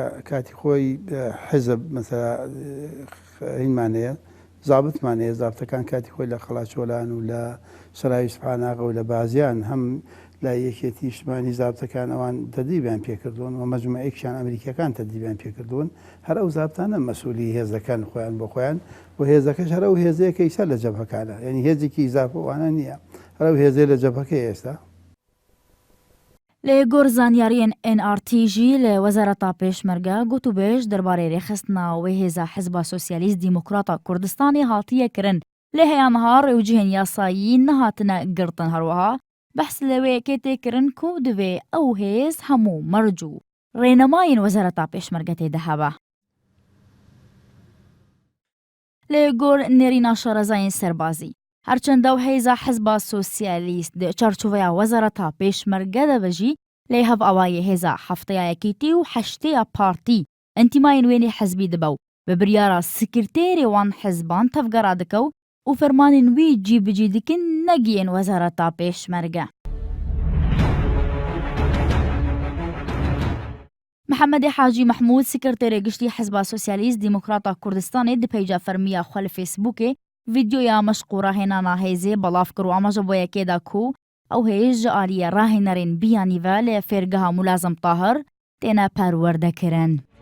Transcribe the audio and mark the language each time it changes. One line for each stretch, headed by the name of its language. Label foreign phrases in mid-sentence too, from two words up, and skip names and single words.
Central Kurdish: کاتی خۆی حزب مەسەلا هینمانەیە زابتمانەیە زابتەکان کاتی خۆی لە خەڵاچۆلان و لە سەراوی سوبحاناغا و لە بازیان هەم لا یەکێتی نیشتمانی زابتەکان ئەوان تەدیبیان پێکردوون و مەجموعەیەکیان ئەمریکیەکان تەدیبیان پێکردوون هەر ئەو زابتانە مەسئولی هێزەکان خۆیان بۆ خۆیان و هێزەکەش هەر ئەو هێزەیەکە ئیسا لە جەبهەکانە یعنی هێزێکی ئیزافەوانە نییە هەر ئەو هێزەی لە جەبهەکەی ئێستا
Kurdish: لە گۆر زانیاریên NRT jî li Wezareta Pêşmerge gotûbêj derbarê rêxistina wê hêza Hizba Sosyalîst Dîmokrata Kurdistanê hatiye kirin lê heya niha rêwcihên yasayî nehatine girtin herwiha behs li wê yekê tê kirin ku divê ew hêz hemû merc û rênemayên Wezareta Pêşmerge tê de hebe. Lê gor nêrîna şarezayên serbazî هەرچەندە و هێزا حزبا سۆسیالیست چارچوڤەیە وەزارەتا پێشمەرگە دەبەژی لێ هەڤ ئەوایە هێزا هەفتەیەکیتی و هەشتەیە پارتی ئەنتیمایên وێنێ حەزبی دەبە و بە بریارە سکرتێرێ وان حزبان تەفگەرا دەکە و فەرمانên wî cîbicî dikin negiyên wezareta pêşmerge. Mihemedê Hacî Mehmûd sekretêrê giştî Hizba Sosyalîst Dîmokrata Kurdistanê di pêca fermiya xwe li Facebookê vîdyoya meşqûra hênana hêzê belav kir û amaja bo yekê da ku ew hêz ji aliyê rahênerên biyanî ve lê fêrgeha Mulazim Tahir têne perwerdekirin.